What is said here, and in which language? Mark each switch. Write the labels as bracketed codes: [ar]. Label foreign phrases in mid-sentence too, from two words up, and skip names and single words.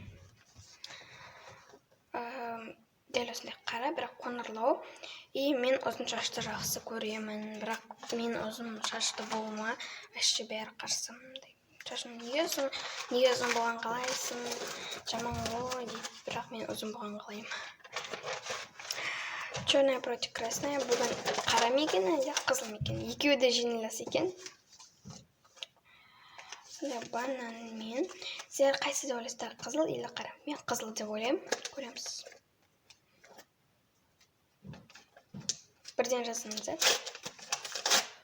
[kk] Дәл осындай қара, бірақ қоңырлау. И мен ұзын шашты жақсы көремін, бірақ мен ұзын шашты болуыма әші бәрі қарсы. Шашым неге ұзын болған қалайсың, жаман ғой дейді, бірақ мен ұзын болған қалайым. [ru] Черная против красная. [kk] Бүгін қара екен, әлде қызыл екен. Екеуі де жеңіліс екен. Сондай бананмен. Сіздер қайсы деп ойлайсыздар, қызыл или қара? Мен қызыл деп ойлаймын. Көреміз. Бірден жазыңыздар. Бісмилля.